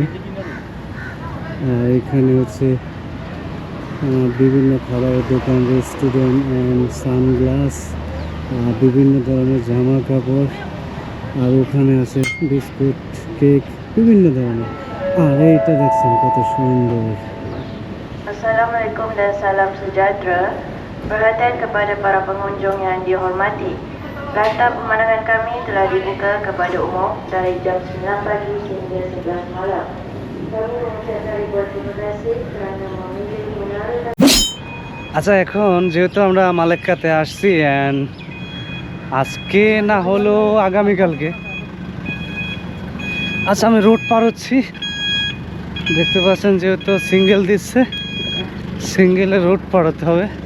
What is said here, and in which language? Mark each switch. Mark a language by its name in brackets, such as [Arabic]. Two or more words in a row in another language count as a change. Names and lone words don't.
[Bangla] আর এখানে হচ্ছে বিভিন্ন খাবারের দোকান, [English] restaurant and sunglass, [Bangla] বিভিন্ন ধরনের জামা কাপড়। আর ওখানে আছে বিস্কুট, কেক, বিভিন্ন ধরনের। আর এইটা দেখছেন কত সুন্দর। [Malay] Assalamualaikum dan salam sejahtera. Perhatian kepada para pengunjung yang dihormati. Latar pemandangan kami telah dibuka kepada umum dari jam 9 pagi hingga 11 malam. Kami mengucapkan ribuan terima kasih kerana memilih menara. [Bangla] আচ্ছা, এখন যেহেতু আমরা মালাক্কাতে আসছি অ্যান্ড আজকে না হলো আগামীকালকে, আচ্ছা আমি রোড পার হচ্ছি। দেখতে পাচ্ছেন যেহেতু সিঙ্গেল দিচ্ছে, সিঙ্গেলে রোড পার হতে হবে।